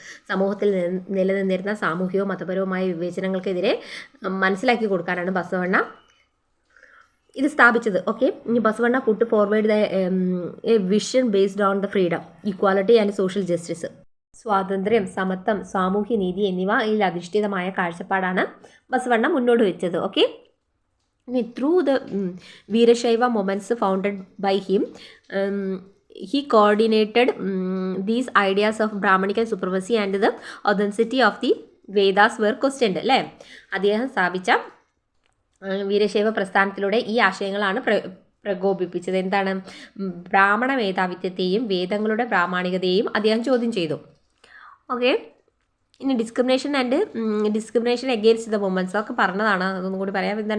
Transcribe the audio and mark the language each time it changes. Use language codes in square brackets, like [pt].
[ml] സമൂഹത്തിൽ നിലനിന്നിരുന്ന സാമൂഹികവും മതപരവുമായ വിവേചനങ്ങൾക്കെതിരെ മനസ്സിലാക്കി കൊടുക്കാനാണ് ബസവണ്ണ ഇത് സ്ഥാപിച്ചത്. ഓക്കെ, ഇനി [en] Basavanna put forward the vision based on the freedom, equality and social justice. [ml] സ്വാതന്ത്ര്യം, സമത്വം, സാമൂഹ്യനീതി എന്നിവയിൽ അധിഷ്ഠിതമായ കാഴ്ചപ്പാടാണ് ബസവണ്ണ മുന്നോട്ട് വെച്ചത്. ഓക്കെ, ഇനി [en] Through the Veerashaiva movements founded by him, he coordinated these ideas of Brahmanical supremacy and the authenticity of the Vedas were questioned അല്ലേ. [ml] അദ്ദേഹം സ്ഥാപിച്ച വീരശൈവ പ്രസ്ഥാനത്തിലൂടെ ഈ ആശയങ്ങളാണ് പ്രകോപിപ്പിച്ചത്. ബ്രാഹ്മണ മേധാവിത്വത്തെയും വേദങ്ങളുടെ പ്രാമാണികതയെയും അദ്ദേഹം ചോദ്യം ചെയ്തു. ഓക്കെ, ഇനി [en] discrimination against the womans [ml] ഒക്കെ പറഞ്ഞതാണ്. അതൊന്നും കൂടി പറയാം.